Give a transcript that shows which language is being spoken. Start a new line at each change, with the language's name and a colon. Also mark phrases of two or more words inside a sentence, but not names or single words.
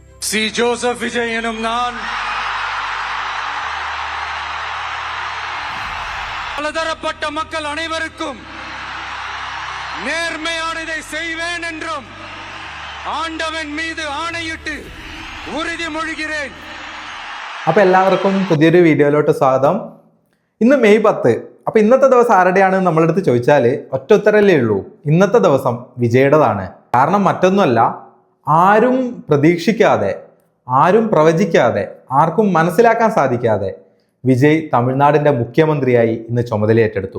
Tamil: சி ஜோசப் விஜய் எனும் நான் பலதரப்பட்ட மக்கள் அனைவருக்கும் நேர்மையானதை செய்வேன் என்றும் ஆண்டவன் மீது ஆணையிட்டு ഉറുതിമൊഴിகிறேன்.
Malayalam: അപ്പോൾ എല്ലാവർക്കും പുതിയൊരു വീഡിയോയിലോട്ട് സ്വാഗതം. ഇന്ന് മെയ് 10. അപ്പോൾ ഇന്നത്തെ ദിവസം ആരുടെയാണ് നമ്മളെടുത്ത് ചോദിച്ചാൽ ഒറ്റ ഉത്തരല്ലേ ഉള്ളൂ, ഇന്നത്തെ ദിവസം വിജയുടേതാണ്. കാരണം മറ്റൊന്നുമല്ല, ആരും പ്രതീക്ഷിക്കാതെ, ആരും പ്രവചിക്കാതെ, ആർക്കും മനസ്സിലാക്കാൻ സാധിക്കാതെ വിജയ് തമിഴ്നാടിൻ്റെ മുഖ്യമന്ത്രിയായി ഇന്ന് ചുമതലയേറ്റെടുത്തു.